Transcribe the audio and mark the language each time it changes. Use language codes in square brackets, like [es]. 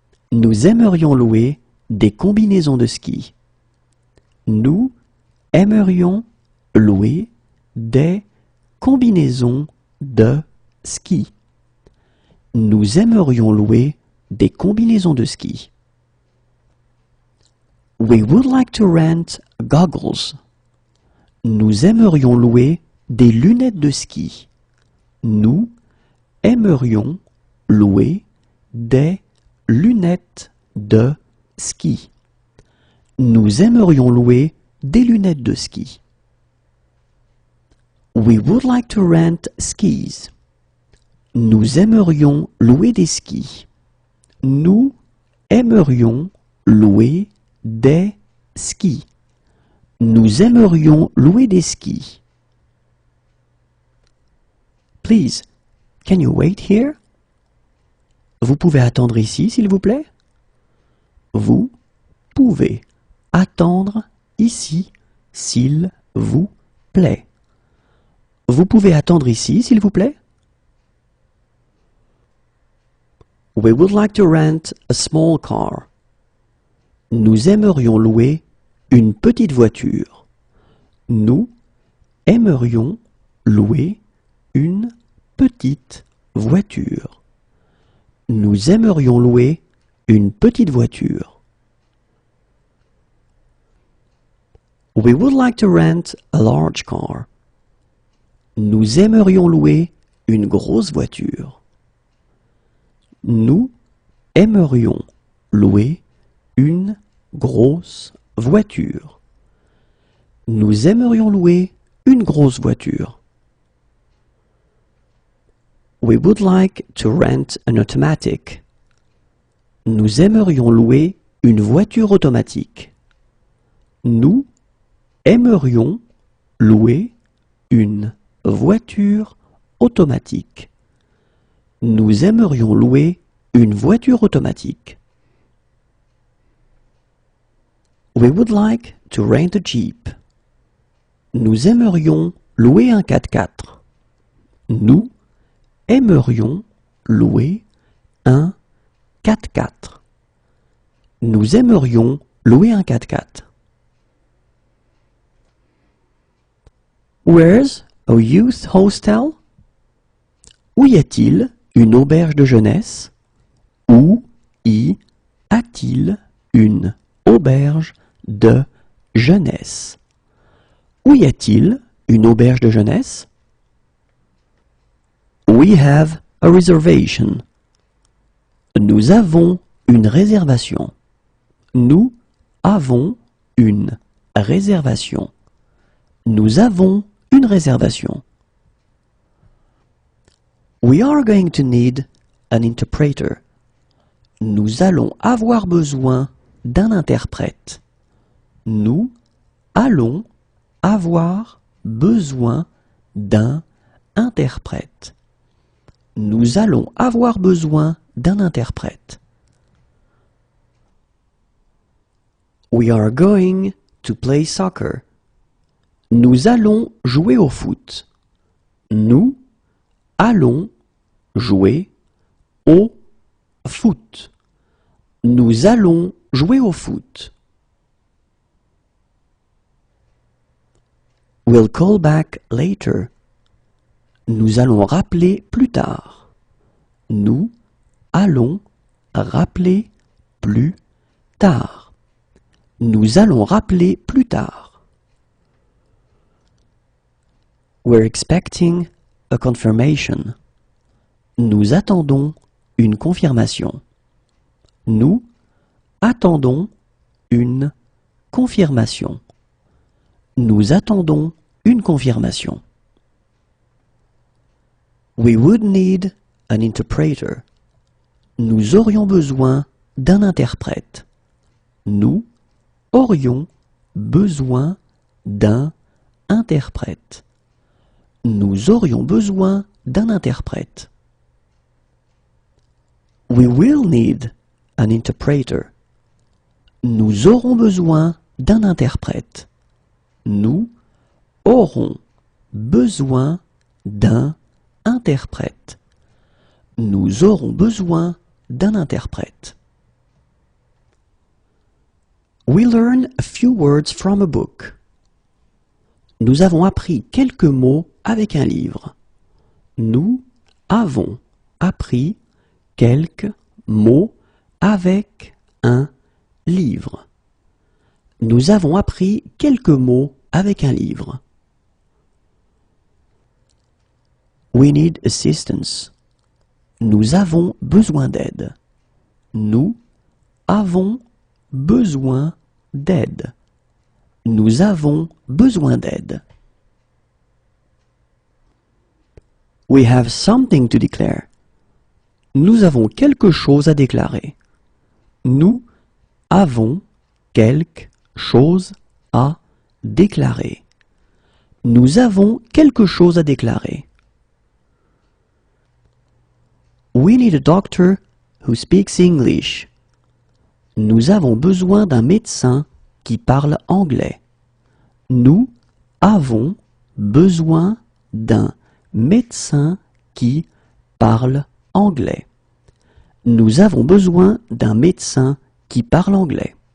[fr] Nous aimerions louer des combinaisons de ski. Nous aimerions louer des combinaisons de ski. Nous aimerions louer des combinaisons de ski. [en] We would like to rent goggles. [fr] Nous aimerions louer des lunettes de ski. Nous aimerions louer des lunettes de ski. Nous aimerions louer des lunettes de ski. [en] We would like to rent skis. [fr] Nous aimerions louer des skis. Nous aimerions louer des skis. Nous aimerions louer des skis. [en] Please, can you wait here? [fr] Vous pouvez attendre ici, s'il vous plaît? Vous pouvez attendre ici, s'il vous plaît. Vous pouvez attendre ici, s'il vous plaît? [en] We would like to rent a small car. [fr] Nous aimerions louer une petite voiture. Nous aimerions louer une petite voiture. Nous aimerions louer une petite voiture. [en] We would like to rent a large car. [fr] Nous aimerions louer une grosse voiture. Nous aimerions louer une grosse voiture. Nous aimerions louer une grosse voiture. [en] We would like to rent an automatic. [fr] Nous aimerions louer une voiture automatique. Nous aimerions louer une voiture automatique. Nous aimerions louer une voiture automatique. [en] We would like to rent a Jeep. [fr] Nous aimerions louer un 4x4. Nous aimerions louer un 4x4. Nous aimerions louer un 4x4. [en] Where's a youth hostel? [fr] Où y a-t-il une auberge de jeunesse? Où y a-t-il une auberge de jeunesse? Où y a-t-il une auberge de jeunesse? [en] We have a reservation. [fr] Nous avons une réservation. Nous avons une réservation. Nous avons une réservation. [en] We are going to need an interpreter. [fr] Nous allons avoir besoin d'un interprète. Nous allons avoir besoin d'un interprète. Nous allons avoir besoin d'un interprète. [en] We are going to play soccer. [fr] Nous allons jouer au foot. Nous allons jouer au foot. Nous allons jouer au foot. [en] We'll call back later. [fr] Nous allons rappeler plus tard. Nous allons rappeler plus tard. Nous allons rappeler plus tard. [en] We're expecting a confirmation. [fr] Nous attendons une confirmation. Nous attendons une confirmation. Nous attendons une confirmation. [en] We would need an interpreter. [fr] Nous aurions besoin d'un interprète. Nous aurions besoin d'un interprète. Nous aurions besoin d'un interprète. [en] We will need an interpreter. [fr] Nous aurons besoin d'un interprète. Nous aurons besoin d'un interprète. Nous aurons besoin d'un interprète. [en] We learn a few words from a book. [fr] Nous avons appris quelques mots avec un livre. Nous avons appris quelques mots avec un livre. Nous avons appris quelques mots avec un livre. [en] We need assistance. [fr] Nous avons besoin d'aide. Nous avons besoin d'aide. Nous avons besoin d'aide. [en] We have something to declare. [fr] Nous avons quelque chose à déclarer. Nous avons quelque chose à déclarer. Nous avons quelque chose à déclarer. [en] We need a doctor who speaks English. [fr] Nous avons besoin d'un médecin qui parle anglais. Nous avons besoin d'un médecin qui parle anglais. Nous avons besoin d'un médecin qui parle anglais.